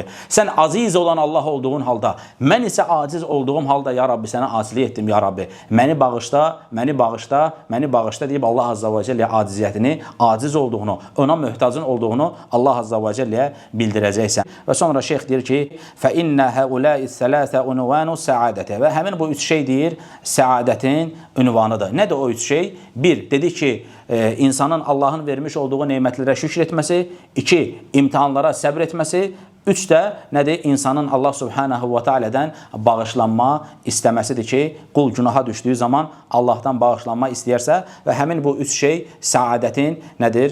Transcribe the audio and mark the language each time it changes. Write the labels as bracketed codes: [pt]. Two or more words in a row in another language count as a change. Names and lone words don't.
[az] Sən aziz olan Allah olduğun halda, mən isə aciz olduğum halda, [ar] يا ربي, [az] sənə asilik etdim, [ar] يا ربي. [az] Məni bağışla, məni bağışla, məni bağışla deyib Allah Azza və Cəlləyə aciziyyətini, aciz olduğunu, ona möhtacın olduğunu Allah Azza və Cəlləyə bildirəcəksən. Və sonra şeyx deyir ki, [ar] فَإِنَّ هَؤُلَاءِ الثَّلَاثَ عنوان السعادة [az] və həmin bu üç şey deyir, səadətin ünvanıdır. Nədir o üç şey? Bir, dedi ki, insanın Allahın vermiş olduğu neymətlərə şükür etməsi. İki, imtihanlara səbr etməsi. Üç də nədir? İnsanın Allah Subhanahu və Teala'dan bağışlanma istəməsidir ki, qul günaha düşdüyü zaman Allahdan bağışlanma istəyərsə və həmin bu üç şey səadətin nədir?